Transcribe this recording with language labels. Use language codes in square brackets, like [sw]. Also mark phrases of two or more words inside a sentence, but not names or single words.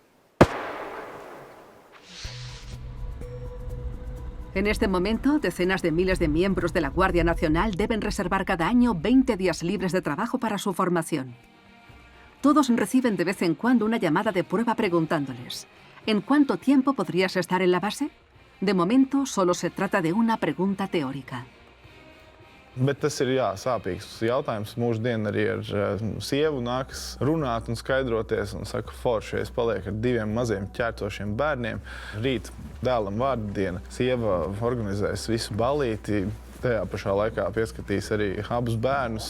[es] En este momento, decenas de miles de miembros de la Guardia Nacional deben reservar cada año 20 días libres de trabajo para su formación. Todos reciben de vez en cuando una llamada de prueba preguntándoles: ¿en cuánto tiempo podrías estar en la base? De momento, solo se trata de una pregunta teórica. [lv] Bet tas ir sāpīgs jautājums. Mūsdien arī ar sievu nākas runāt un skaidroties. Un saka, forši, es palieku ar 2 maziem ķērtošiem bērniem. Rīt dēlam vārdu diena. Sieva organizēs visu balīti. Tajā pašā laikā pieskatīs arī abus bērnus.